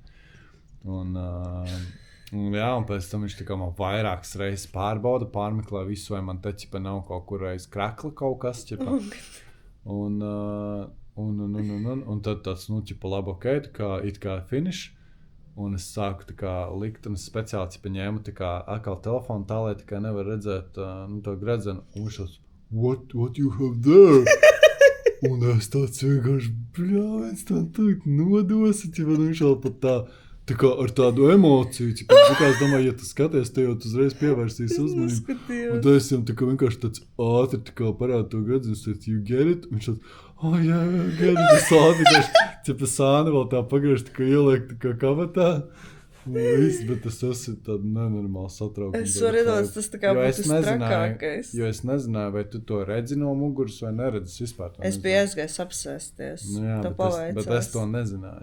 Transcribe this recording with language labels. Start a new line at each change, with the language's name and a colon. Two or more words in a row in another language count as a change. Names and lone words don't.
Latvian: Un pēc tam viņš man vairākas reizes pārbauda, pārmeklē visu, vai man te nav kaut kur reiz krakla kaut kas, un tad tāds, labi, it kā finish, un es sāku likt, un es speciāli ņēmu atkal telefonu tā, lai nevar redzēt to gredzenu, un viņš tāds,
English: what you have there?
Latvian: Un es tāds vienkārši, viens tā nodosi, viņš vēl pat tā ar tādu emociju, es domāju, ja tu skaties, te jau tu uzreiz pievērsīs uzmanību. Un tad es jau vienkārši tāds ātri parādu to gredzenu,
English: you get it?
Latvian: Un viņš tāds,
English: yeah, get it.
Latvian: Es ātri, sāni vēl tā pagriež, ieliek kabatā. Viss, bet es esmu tāda nenormāla satraukuma. Es varu iedomāties, tas būtu trakākais. Jo es nezināju, vai tu to redzi no muguras vai neredzi vispār. Es biju aizgājis apsēsties. Jā, bet es to nezināju.